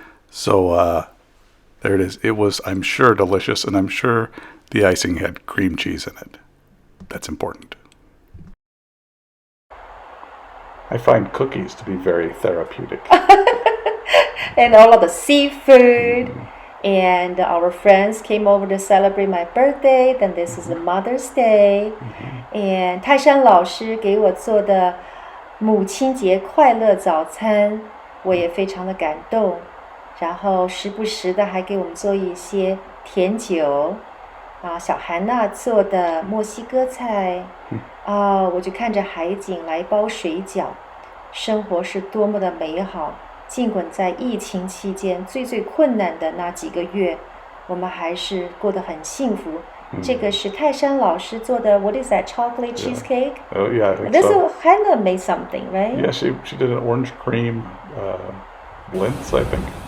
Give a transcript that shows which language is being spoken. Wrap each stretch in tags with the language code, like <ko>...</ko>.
<en>So there it is. It was, I'm sure, delicious, and I'm sure the icing had cream cheese in it. That's important. I find cookies to be very therapeutic. And all of the seafood. And our friends came over to celebrate my birthday. Then this is a Mother's Day.</en> <zh>And 泰山老师给我做的母亲节快乐早餐，我也非常的感动。然后时不时的还给我们做一些甜酒。小韩娜做的墨西哥菜。我就看着海景来包水饺。生活是多么的美好。尽管在疫情期间最困难的那几个月，我们还是过得很幸福。这个是泰山老师做的</zh> <en>What is that? Chocolate cheesecake? Oh yeah, I think This so. Hannah made something, right? Yeah, she did an orange cream blintz, I think.</en>